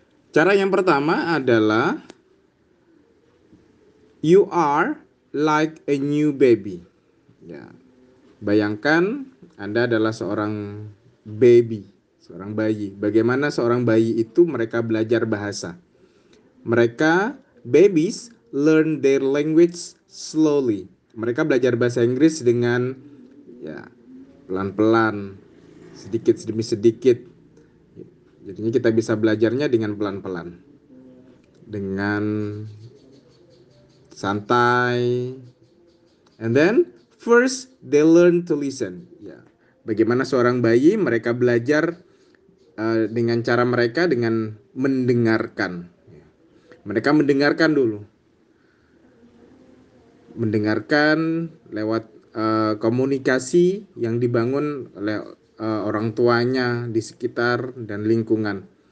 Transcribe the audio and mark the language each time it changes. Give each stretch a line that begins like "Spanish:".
Indonesian: Cara yang pertama adalah
English: you are like a new baby.
Indonesian: Ya, bayangkan Anda adalah seorang baby, seorang bayi. Bagaimana seorang bayi itu mereka belajar bahasa?
English: Mereka, babies, learn their language slowly.
Indonesian: Mereka belajar bahasa Inggris dengan pelan-pelan, sedikit demi sedikit. Jadinya kita bisa belajarnya dengan pelan-pelan, dengan santai.
English: And then first they learn to listen.
Indonesian: Bagaimana seorang bayi mereka belajar dengan cara mereka dengan mendengarkan. Mereka mendengarkan dulu. Mendengarkan lewat komunikasi yang dibangun oleh orang tuanya di sekitar dan lingkungan.